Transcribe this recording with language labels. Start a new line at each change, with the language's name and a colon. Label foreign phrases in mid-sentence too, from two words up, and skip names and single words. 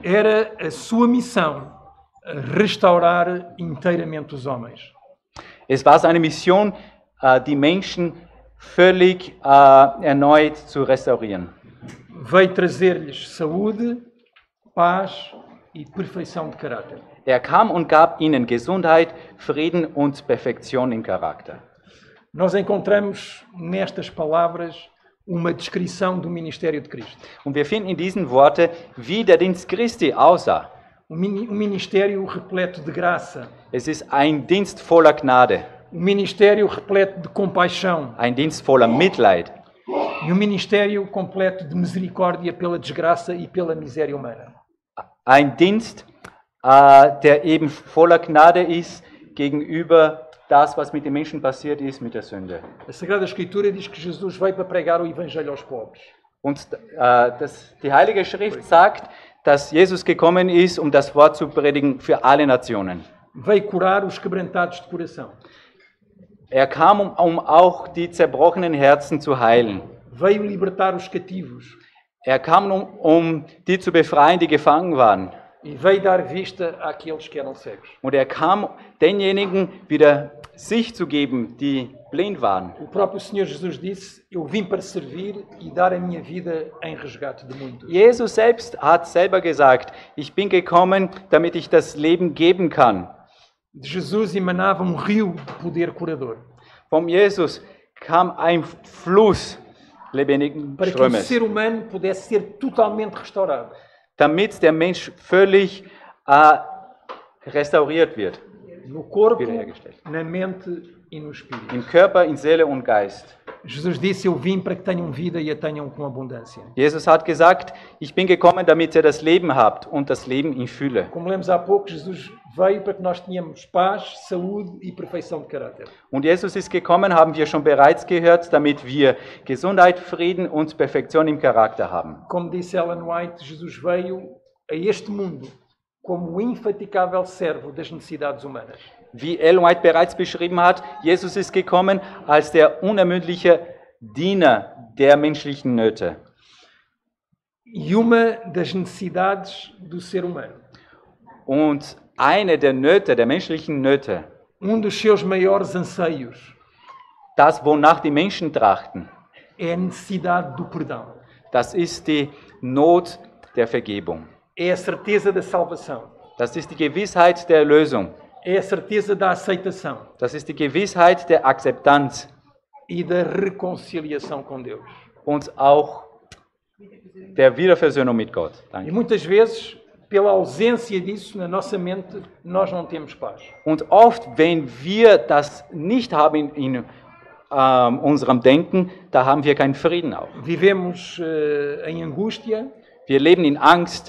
Portuguese: Era a sua missão restaurar inteiramente os homens.
German: Es war seine Mission, die Menschen völlig erneut zu restaurieren.
Portuguese: Veio trazer-lhes saúde, paz e perfeição de caráter.
German: Er kam und gab ihnen Gesundheit, Frieden und Perfektion im Charakter.
Portuguese: Nós encontramos nestas palavras uma descrição do ministério de Cristo.
German: Und wir finden in diesen Worten, wie der Dienst Christi aussah.
Portuguese: Ministério repleto de graça,
German: Es ist ein Dienst voller Gnade,
Portuguese: ministério repleto de compaixão
German: ein Dienst voller Mitleid,
Portuguese: e ministério completo de misericórdia pela desgraça e pela miséria humana.
German: ein Dienst, der eben voller Gnade ist gegenüber das, was mit den Menschen passiert ist, mit der Sünde.
Portuguese: A Sagrada Escritura diz que Jesus veio para pregar o Evangelho aos pobres.
German: Und die Heilige Schrift sagt, dass Jesus gekommen ist, um das Wort zu predigen für alle Nationen.
Portuguese: Veio curar os quebrantados de coração.
German: Er kam, um auch die zerbrochenen Herzen zu heilen.
Portuguese: Veio libertar os cativos.
German: Er kam, um die zu befreien, die gefangen waren.
Portuguese: E veio dar vista àqueles que eram cegos.
German: Und er kam, denjenigen wieder Sicht zu geben, die blind waren.
Portuguese: O próprio Senhor Jesus disse: Eu vim para servir e dar a minha vida em resgate de muitos.
German: Jesus selbst hat selber gesagt, ich bin gekommen, damit ich das Leben geben kann.
Portuguese: De Jesus emanava rio de poder curador,
German: Vom Jesus kam ein Fluss lebendigen
Portuguese: para que o
German: Strömes,
Portuguese: ser humano pudesse ser totalmente restaurado.
German: damit der Mensch völlig restauriert wird.
Portuguese: No corpo,
German: Wiederhergestellt.
Portuguese: na mente e no espírito.
German: Im Körper, in Seele und Geist.
Portuguese: Jesus disse: Eu vim para que tenham vida e a tenham com abundância.
German: Jesus hat gesagt, ich bin gekommen, damit ihr das Leben habt und das Leben in Fülle.
Portuguese: Como lemos há pouco, Jesus veio para que nós tenhamos paz, saúde e perfeição de caráter.
German: Und Jesus ist gekommen, haben wir schon bereits gehört, damit wir Gesundheit, Frieden und Perfektion im Charakter haben.
Portuguese: Como disse Ellen White, Jesus veio a este mundo como o infaticável servo das necessidades humanas.
German: Wie Ellen White bereits beschrieben hat, Jesus ist gekommen als der unermüdliche Diener der menschlichen Nöte.
Portuguese: E uma das necessidades do ser humano,
German: Und eine der Nöte, der menschlichen Nöte,
Portuguese: dos seus maiores anseios,
German: das, wonach die Menschen trachten,
Portuguese: é a necessidade do perdão.
German: das ist die Not der Vergebung.
Portuguese: É a certeza da salvação.
German: Das ist die Gewissheit der Erlösung.
Portuguese: É a certeza da aceitação
German: Das ist die Gewissheit der Akzeptanz
Portuguese: e da reconciliação com Deus.
German: und auch der Wiederversöhnung mit Gott.
Portuguese: E
German: Danke.
Portuguese: muitas vezes, pela ausência disso na nossa mente, nós não temos paz.
German: Und oft, wenn wir das nicht haben in unserem Denken, da haben wir keinen Frieden auch.
Portuguese: Vivemos em angústia,
German: Wir leben in Angst,